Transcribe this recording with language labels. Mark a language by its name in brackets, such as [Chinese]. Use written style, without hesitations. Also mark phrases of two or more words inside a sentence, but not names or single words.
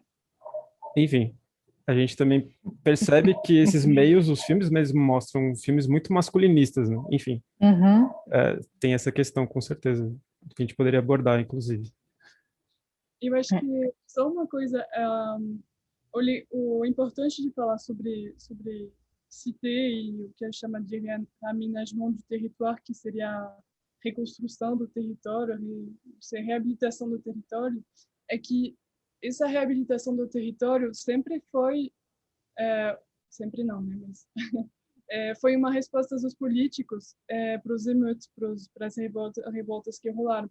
[Portuguese] Enfim, a gente também percebe que esses meios, os filmes mesmo mostram filmes muito masculinistas, né? Enfim, Uhum. tem essa questão com certeza, que a gente poderia abordar, inclusive. Eu acho É. que só uma coisa, o importante de falar sobre cité e o que a gente chama de [French] aménagement du territoire, [Portuguese] que seria a reconstrução do território, reabilitação do território, é que essa reabilitação do território sempre foi, sempre não, né, mas foi uma resposta dos políticos para os emeutes, para as revoltas que rolaram.